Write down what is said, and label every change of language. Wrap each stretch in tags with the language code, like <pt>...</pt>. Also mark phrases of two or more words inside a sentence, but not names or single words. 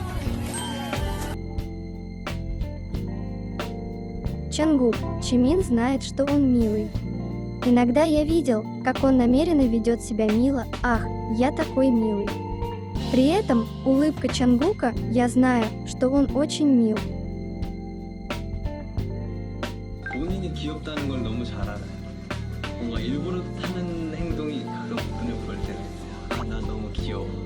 <ru>Чангук. Чимин знает, что он милый. Иногда я видел, как он намеренно ведет себя мило. Ах, я такой милый. При этом улыбка Чангука, я знаю, что он очень мил.</ru> <ko>본인이 귀엽다는 걸 너무 잘 알아요. 뭔가 일부러 하는 행동이 가끔 눈에 볼 때는 나 너무 귀여워.</ko>